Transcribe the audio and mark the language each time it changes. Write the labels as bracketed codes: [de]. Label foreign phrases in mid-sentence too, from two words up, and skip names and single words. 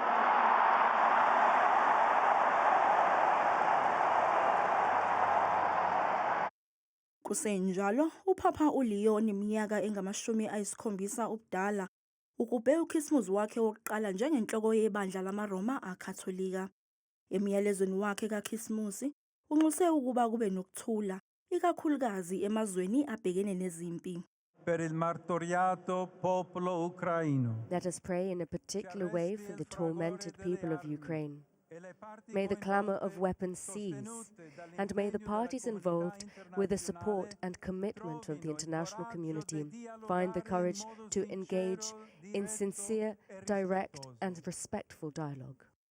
[zu] Kusenjalo, uPapa uLeo oneminyaka engama-70 ubudala ukube ukhisimusi wakhe wokuqala njengenhloko yebandla lamaRoma akatholika. Emyalezweni wakhe kakhisimusi unxuse ukuba kube nokuthula, ikakhulukazi emazweni abhekene nezimpi. [it] Per il martoriato popolo ucraino. [en] Let us pray in a particular way for the tormented people of Ukraine. May the clamor of weapons cease, and may the parties involved, with the support and commitment of the international community, find the courage to engage in sincere, direct, and respectful dialogue.